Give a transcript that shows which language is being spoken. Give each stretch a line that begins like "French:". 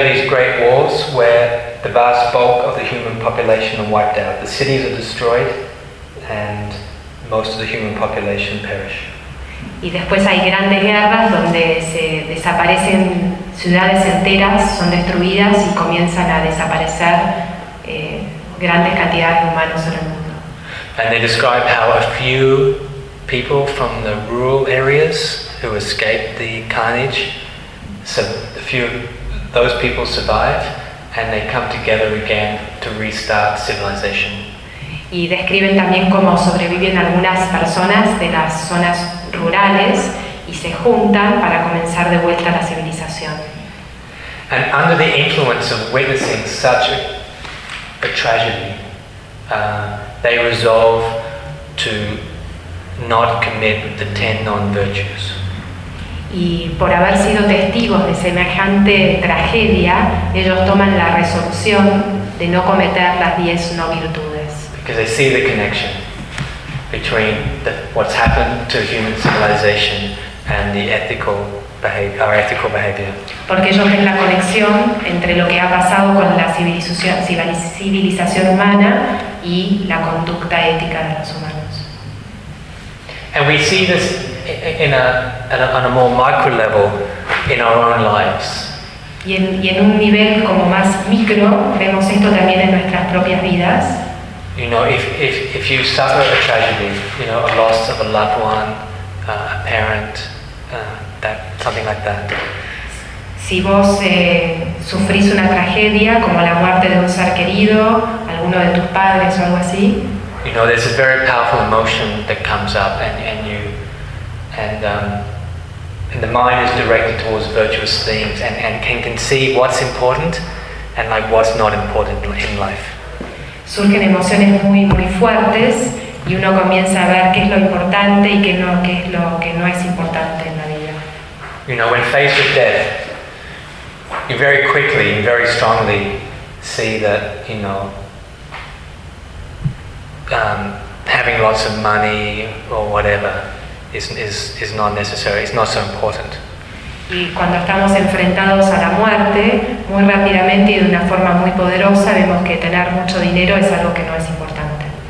English: are these great wars where the vast bulk of the human population are wiped out. The cities are destroyed, and most of the human population perish.
Spanish: Y después hay grandes guerras donde se desaparecen ciudades enteras, son destruidas y comienzan a desaparecer grandes cantidades de humanos en el mundo.
English: And they describe how a few people from the rural areas who escaped the carnage, so a few of those people survive and they come together again to restart civilization.
Spanish: Y describen también cómo sobreviven algunas personas de las zonas rurales y se juntan para comenzar de vuelta la civilización.
English: And under the influence of witnessing such a tragedy, they resolve to not commit the 10 non-virtues.
Spanish: Y por haber sido testigos de semejante tragedia, ellos toman la resolución de no cometer las 10 no virtudes.
English: Because they see the connection between what's happened to human civilization and the ethical behavior.
Spanish: Porque ellos ven la conexión entre lo que ha pasado con la civilización humana y la conducta ética de los humanos.
English: And we see this on a more micro level in our own lives.
Spanish: Y en un nivel como más micro vemos esto también en nuestras propias vidas.
English: You know, if you suffer a tragedy, you know, a loss of a loved one, a parent, that something like that.
Spanish: Si vos sufrís una tragedia como la muerte de un ser querido, alguno de tus padres o algo así.
English: You know, there's a very powerful emotion that comes up, and the mind is directed towards virtuous themes, and can conceive what's important and like what's not important in life.
Spanish: Surgen emociones muy muy fuertes y uno comienza a ver qué es lo importante y qué es lo que no es importante en la vida.
English: You know, when faced with death, you very quickly and very strongly see that, you know, having lots of money or whatever is not necessary, it's not so important.
Spanish: Y cuando estamos enfrentados a la muerte, muy rápidamente y de una forma muy poderosa, vemos que tener mucho dinero es algo que no es importante.